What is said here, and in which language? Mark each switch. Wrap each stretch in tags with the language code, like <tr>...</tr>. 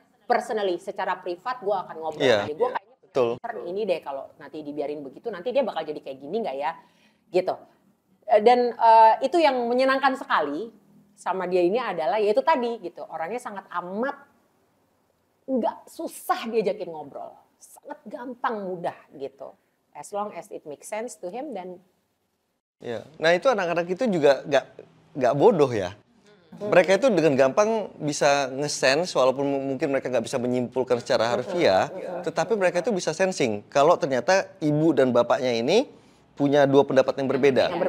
<id>Personally, secara privat gue akan ngobrol sama dia. Gue kayaknya ini deh kalau nanti dibiarin begitu nanti dia bakal jadi kayak gini nggak ya gitu. Dan itu yang menyenangkan sekali sama dia ini adalah yaitu tadi gitu, orangnya sangat amat nggak susah diajakin ngobrol, sangat gampang mudah gitu.</id> <en>As long as it makes sense to him dan.</en> <id>Ya, nah itu anak-anak itu juga nggak bodoh ya. Mereka itu dengan gampang bisa nge-sense walaupun mungkin mereka nggak bisa menyimpulkan secara harfiah, tetapi mereka itu bisa sensing kalau ternyata ibu dan bapaknya ini punya dua pendapat yang berbeda.</id>